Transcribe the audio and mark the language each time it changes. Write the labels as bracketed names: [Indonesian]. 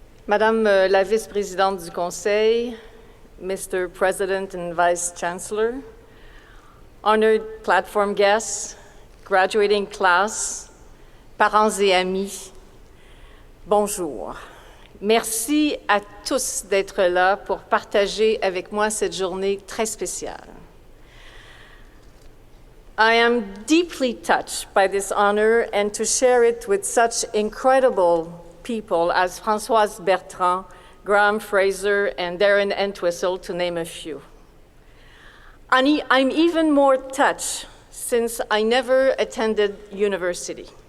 [French] Madame la vice-présidente du Conseil, Mr. [English] President and Vice Chancellor, honored platform guests, graduating class, [French] parents et amis, bonjour. Merci à tous d'être là pour partager avec moi cette journée très spéciale. [English] I am deeply touched by this honor and to share it with such incredible people as Françoise Bertrand, Graham Fraser, and Darren Entwistle, to name a few. I'm even more touched since I never attended university.